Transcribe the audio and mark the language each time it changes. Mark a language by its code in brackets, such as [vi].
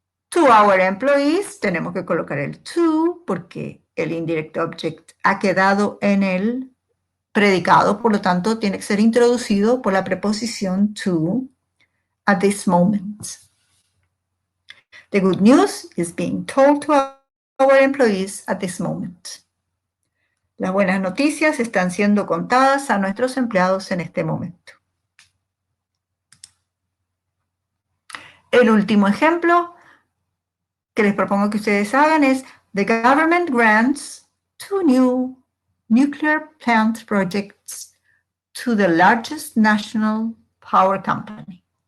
[en] To our employees, [es] tenemos que colocar el to porque el indirect object ha quedado en el predicado, por lo tanto tiene que ser introducido por la preposición to [en] at this moment. The good news is being told to our employees at this moment. [es] Las buenas noticias están siendo contadas a nuestros empleados en este momento. El último ejemplo que les propongo que ustedes hagan es [en] the government grants 2 new nuclear plant projects to the largest national power company.